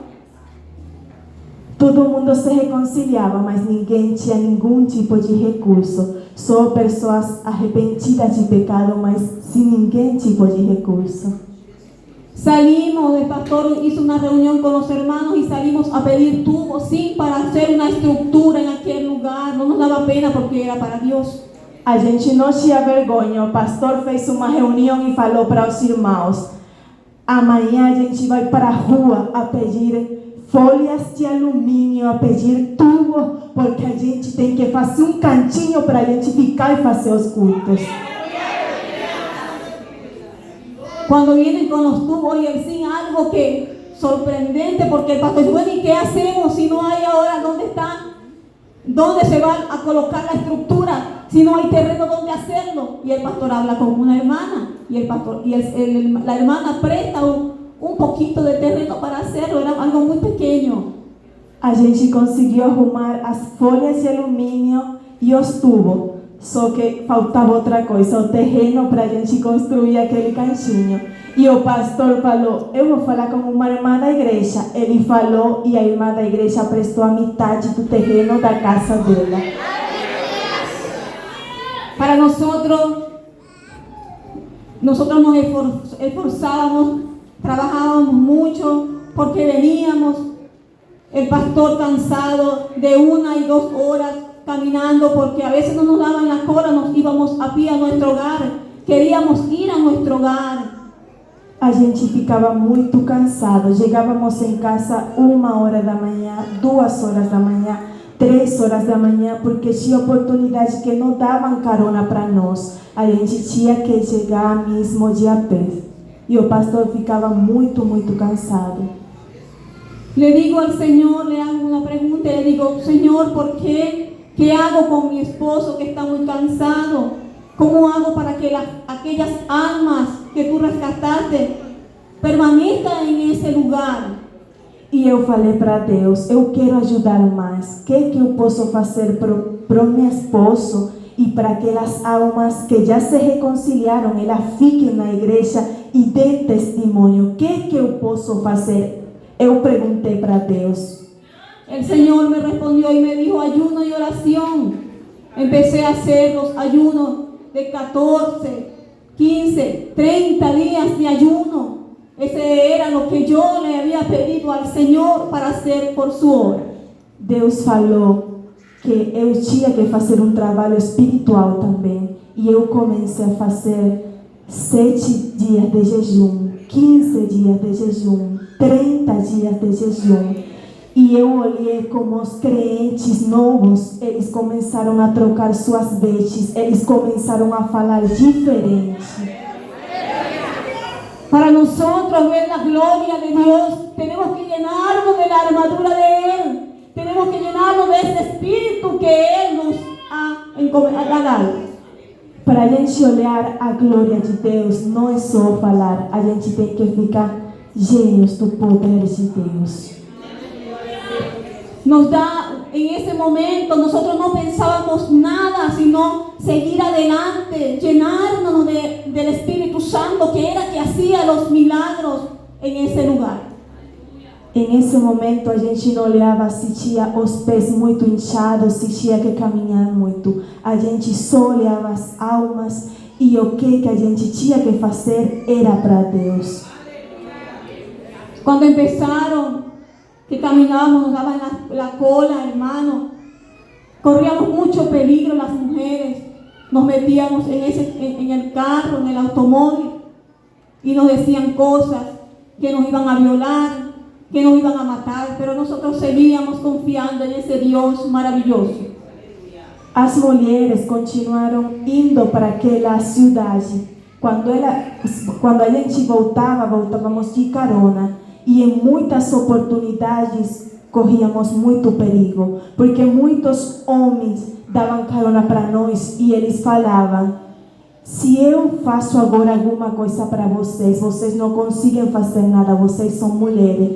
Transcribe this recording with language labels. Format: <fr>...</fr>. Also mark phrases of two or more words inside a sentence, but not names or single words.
<pt>Todo mundo se reconciliava, mas ninguém tinha nenhum tipo de recurso. Só pessoas arrependidas de pecado, mas sem ninguém tipo de recurso.</pt> <es>Salimos, el pastor hizo una reunión con los hermanos y salimos a pedir tubos, sí, para hacer una estructura en aquel lugar. No nos daba pena porque era para Dios.</es> <pt>A gente não tinha vergonha. O pastor fez uma reunião e falou para os irmãos: amanhã a gente vai para a rua a pedir folhas de alumínio, a pedir tubo, porque a gente tem que fazer um cantinho para a gente ficar e fazer os cultos.</pt> <es>Cuando vienen con los tubos y el zinc, algo que sorprendente, porque el pastor dice: bueno, ¿y qué hacemos si no hay ahora dónde están? ¿Dónde se va a colocar la estructura? Si no hay terreno donde hacerlo. Y el pastor habla con una hermana y la hermana presta un poquito de terreno para hacerlo. Era algo muy pequeño.</es> <pt>A gente conseguiu arrumar as folhas de alumínio e os tubos. Só que faltava outra coisa, o terreno para a gente construir aquele cantinho. E o pastor falou: eu vou falar com uma irmã da igreja. Ele falou e a irmã da igreja prestou a metade do terreno da casa dela.</pt> <es>Para nosotros nos esforzábamos, trabajábamos mucho, porque veníamos, el pastor cansado de 1 y 2 horas caminando, porque a veces no nos daban la cola, nos íbamos a pie a nuestro hogar, queríamos ir a nuestro hogar.</es> <pt>A gente ficava muito cansado. Chegávamos em casa 1h da manhã, 2h da manhã, 3h da manhã, porque tinha oportunidade que não davam carona para nós. A gente tinha que chegar mesmo de a pé. E o pastor ficava muito, muito cansado.</pt> <es>Le digo al Señor, le hago una pregunta, le digo: Señor, ¿por qué? ¿Qué hago con mi esposo que está muy cansado? ¿Cómo hago para que aquellas almas que tú rescataste permanezcan en ese lugar?</es> <pt>E eu falei para Deus: eu quero ajudar mais. O que eu posso fazer para o meu esposo e para aquelas almas que já se reconciliaram, elas fiquem na igreja e dêem testemunho? O que eu posso fazer? Eu perguntei para Deus.</pt> <es>El Señor me respondió y me dijo: ayuno y oración. Empecé a hacer los ayunos de 14, 15, 30 días de ayuno. Ese era lo que yo le había pedido al Señor para hacer por su obra.</es> <pt>Deus falou que eu tinha que fazer um trabalho espiritual também. E eu comecei a fazer 7 dias de jejum, 15 dias de jejum, 30 dias de jejum. E eu olhei como os crentes novos, eles começaram a trocar suas vestes, eles começaram a falar diferente.</pt> <es>Para nosotros ver la gloria de Dios, tenemos que llenarnos de la armadura de Él. Tenemos que llenarnos de ese espíritu que Él nos ha dado.</es> <pt>Para a gente olhar a glória de Deus, não é só falar, a gente tem que ficar cheios do poder de Deus.</pt> <es>Nos da, en ese momento, nosotros no pensábamos nada, sino seguir adelante, llenarnos del Espíritu Santo, que era que hacía los milagros en ese lugar.</es> <pt>Em esse momento a gente não olhava se tinha os pés muito inchados, se tinha que caminhar muito. A gente só olhava as almas e o que a gente tinha que fazer era para Deus.</pt> <es>Cuando empezaron, que caminábamos, nos daban la cola, hermano, corríamos mucho peligro las mujeres, nos metíamos en el carro, en el automóvil, y nos decían cosas, que nos iban a violar, que nos iban a matar, pero nosotros seguíamos confiando en ese Dios maravilloso.</es> <pt>As mulheres continuaram indo para aquela cidade. Quando a gente voltávamos de carona. E em muitas oportunidades corríamos muito perigo, porque muitos homens davam carona para nós e eles falavam: se eu faço agora alguma coisa para vocês, vocês não conseguem fazer nada, vocês são mulheres.</pt>